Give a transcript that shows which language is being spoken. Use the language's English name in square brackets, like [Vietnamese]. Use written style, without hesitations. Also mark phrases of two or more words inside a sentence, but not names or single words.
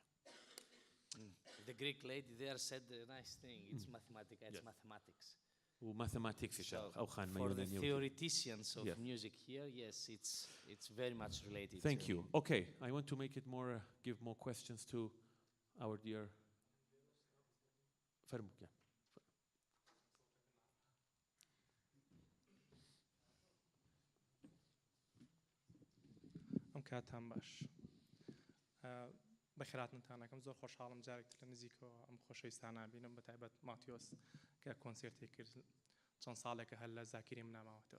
[English] The Greek lady there said a nice thing. It's mathematics. [Central Kurdish] و mathematics ئەو خانمە [English] For the [Central Kurdish] یۆنانیە. [English] theoreticians of music here, yes, it's very much related. Thank you. Okay, I want to make it more, give more questions to our dear فرمو. Yeah. [Central Kurdish] ئەم کاتان باش بەخێراتتان ئەەکەم زۆر خۆشحاڵم جارێک لە نزیکەوە ئەم خۆشەویستانە بینم بە تایبەت ماتیۆس کە کۆنسێرتی کرد چەند ساڵێکە هەر لە زاکریم ناماوەتەوە.